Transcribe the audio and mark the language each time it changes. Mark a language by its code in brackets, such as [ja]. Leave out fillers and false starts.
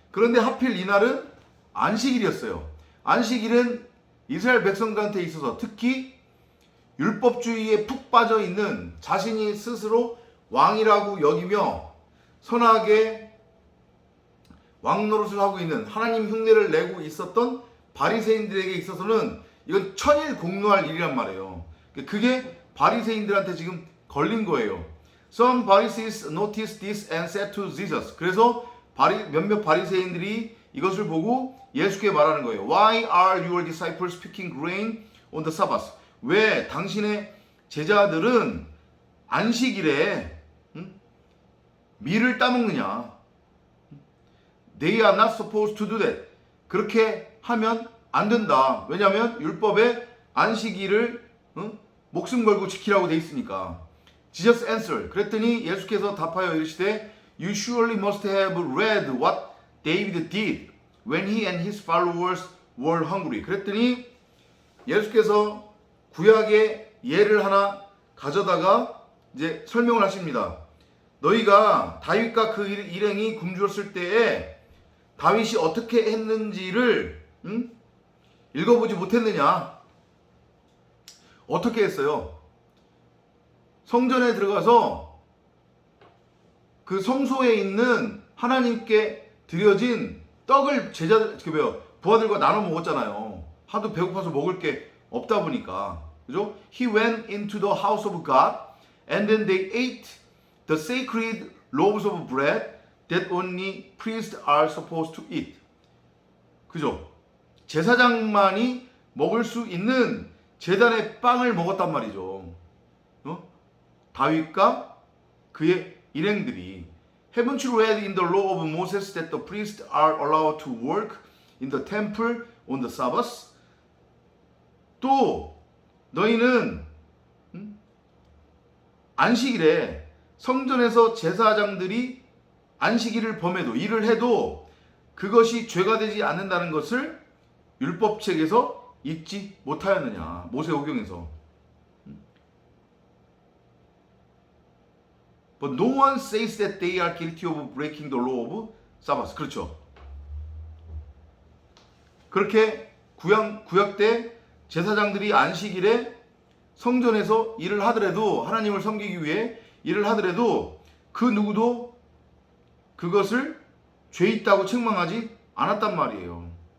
[ko] 그런데 하필 이날은 안식일이었어요. 안식일은 이스라엘 백성들한테 있어서, 특히 율법주의에 푹 빠져 있는, 자신이 스스로 왕이라고 여기며 선하게 왕 노릇을 하고 있는, 하나님 흉내를 내고 있었던 바리새인들에게 있어서는 이건 천일 공노할 일이란 말이에요. 그게 바리새인들한테 지금 걸린 거예요. [en] Some Pharisees noticed this and said to Jesus. [ko] 그래서 몇몇 바리새인들이 이것을 보고 예수께 말하는 거예요. [en] Why are your disciples picking grain on the Sabbath? [ko] 왜 당신의 제자들은 안식일에 밀을 따먹느냐? [en] They are not supposed to do that. [ko] 그렇게 하면 안 된다. 왜냐하면 율법에 안식일을 목숨 걸고 지키라고 돼 있으니까. [en] Jesus answered. [ko] 그랬더니 예수께서 답하여 이르시되, [en] You surely must have read what David did when he and his followers were hungry. [ko] 그랬더니 예수께서 구약의 예를 하나 가져다가 이제 설명을 하십니다. 너희가 다윗과 그 일행이 굶주렸을 때에 다윗이 어떻게 했는지를 읽어보지 못했느냐? 어떻게 했어요? 성전에 들어가서 그 성소에 있는 하나님께 드려진 떡을 부하들과 나눠 먹었잖아요. 하도 배고파서 먹을 게 없다 보니까. 그죠? [en] He went into the house of God and then they ate the sacred loaves of bread that only priests are supposed to eat. [ko] 그죠? 제사장만이 먹을 수 있는 제단의 빵을 먹었단 말이죠. 다윗과 그의 일행들이. [en] Haven't you read in the law of Moses that the priests are allowed to work in the temple on the Sabbath? [ko] 또 너희는 안식일에 성전에서 제사장들이 안식일을 범해도 일을 해도 그것이 죄가 되지 않는다는 것을 율법책에서 읽지 못하였느냐. 모세오경에서. [en] But no one says that they are guilty of breaking the law of Sabbath. [ko] 그렇죠. 그렇게 구약 때 제사장들이 안식일에 성전에서 일을 하더라도 하나님을 섬기기 위해 일을 하더라도 그 누구도 그것을 죄 있다고 책망하지 않았단 말이에요.